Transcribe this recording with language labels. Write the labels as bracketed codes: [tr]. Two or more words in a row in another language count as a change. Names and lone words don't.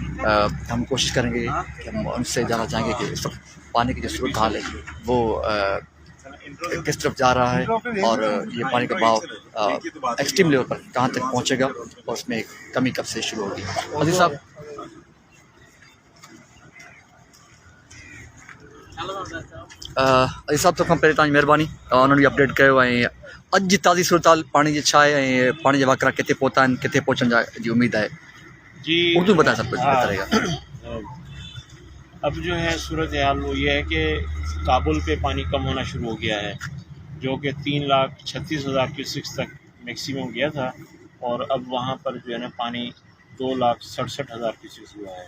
[ur] ہم کوشش کریں گے کہ ہم ان سے جاننا چاہیں گے کہ اس وقت پانی کی جو صورت حال ہے وہ کس طرف جا رہا ہے، اور یہ پانی کا بہاؤ [en] extreme level [ur] پر کہاں تک پہنچے گا، اور اس میں کمی کب سے شروع ہوگی. [sd] عزیز صاحب، عزیز صاحب تو کھان پہلے تاج مہربانی انہوں نے اپڈیٹ کयो ऐं अॼु जी ताज़ी सूरत हाल पानी जी छा आहे ऐं पानी जा वाकिरा किथे पहुता आहिनि, किथे पहुचण जी उम्मीद है [ur] जी. اردو میں بتائیں سب کچھ بہتر رہے گا. اب جو ہے صورت حال وہ یہ ہے کہ کابل پہ پانی کم ہونا شروع ہو گیا ہے، جو کہ 3,36,000 کیوسکس تک میکسیمم گیا تھا، اور اب وہاں پر جو ہے نا پانی 2,67,000 کیوسکس ہوا ہے.